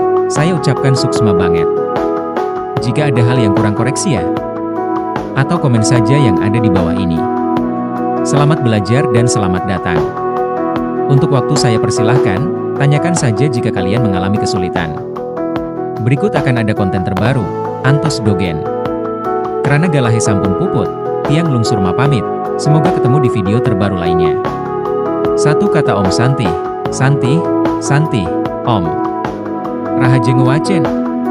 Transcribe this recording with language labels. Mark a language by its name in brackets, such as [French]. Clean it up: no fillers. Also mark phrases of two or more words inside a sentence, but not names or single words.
[Indonesian] Saya ucapkan suksma banget. Jika ada hal yang kurang koreksi ya, atau komen saja yang ada di bawah ini. Selamat belajar dan selamat datang. Untuk waktu saya persilahkan, tanyakan saja jika kalian mengalami kesulitan. Berikut akan ada konten terbaru, [Balinese] Antos Dogen. Kerana galahe sampun puput, tiang lungsur mapamit, [Indonesian] semoga ketemu di video terbaru lainnya. Satu kata [Sanskrit] Om Santi, Santi, Santi, Om. [Balinese] Rahajeng wacen.